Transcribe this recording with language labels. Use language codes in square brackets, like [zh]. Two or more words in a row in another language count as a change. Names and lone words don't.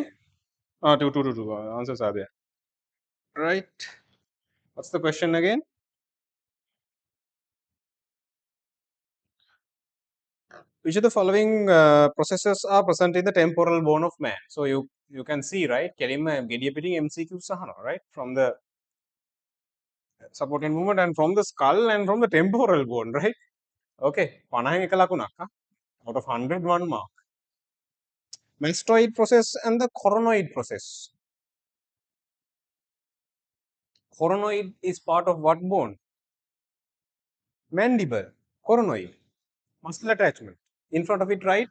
[en] Ah, two. Answers are there. Right. What's the question again? Which of the following processes are present in the temporal bone of man? So you can see, right? [si] කෙලින්ම gediya පිටින් MCQ සහනවා, [en] right? From the support and movement and from the skull and from the temporal bone, right? [si] Okay. 50 එක ලකුණක්. [en] Out of 100, 1 mark. Mastoid process and the coronoid process. Coronoid is part of what bone? Mandible. Coronoid. Muscle attachment. In front of it, right?